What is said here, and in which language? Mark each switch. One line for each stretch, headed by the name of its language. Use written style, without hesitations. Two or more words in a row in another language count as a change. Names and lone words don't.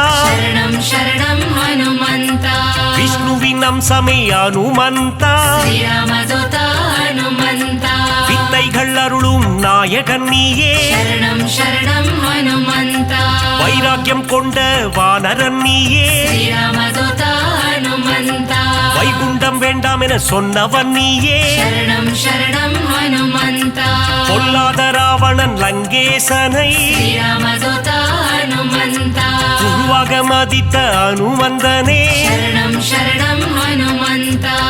Kannada: ಶರಣಂ ಶರಣಂ ಹನುಮಂತ
Tamil: விஷ்ணுவின் அம்சமே ஹனுமந்தா
Kannada: ಶ್ರೀರಾಮದೂತ ಹನುಮಂತ
Tamil: வித்தைகள் அருளும் நாயகன் நீயே
Kannada: ಶರಣಂ ಶರಣಂ ಹನುಮಂತ
Tamil: வைராக்கியம் கொண்ட வானரன் நீயே
Kannada: ಶ್ರೀರಾಮದೂತ ಹನುಮಂತ
Tamil: வைகுண்டம் வேண்டாம் என சொன்னவன் நீயே
Kannada: ಶರಣಂ ಶರಣಂ ಹನುಮಂತ
Tamil: பொல்லாத ராவணன் லங்கேசனை
Kannada: ಶ್ರೀರಾಮದೂತ ಹನುಮಂತ
Tamil: குருவாக மதித்த ஹனுமந்தனே
Kannada: ಶರಣಂ ಶರಣಂ ಹನುಮಂತ